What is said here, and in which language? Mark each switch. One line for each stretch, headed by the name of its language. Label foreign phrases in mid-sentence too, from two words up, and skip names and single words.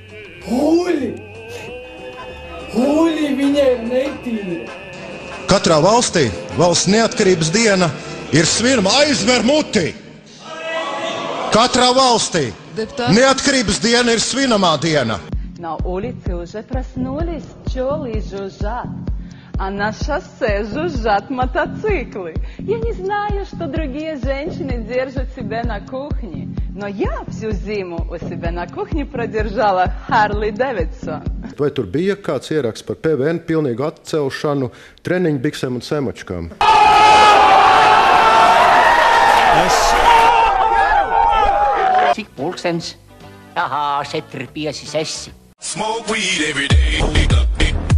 Latvian: Huļi viņa ir netīra. Katrā valstī valsts neatkarības diena ir svinama aizver muti. Katrā valstī неоткрības diena ir svinamā diena.
Russian: На улице уже проснулись пчелы жужжат, а на шоссе жужжат мотоциклы. Я не знаю, что другие женщины держат себя на кухне, но я всю зиму у себя на кухне продержала Harley Davidson.
Latvian: Vai tur bija kāds ieraksts par PVN pilnīgu atcelšanu treniņbiksēm un semačkām? Cik pulkstens? Ahā, 4, 5, 6.
English: Smoke weed every day.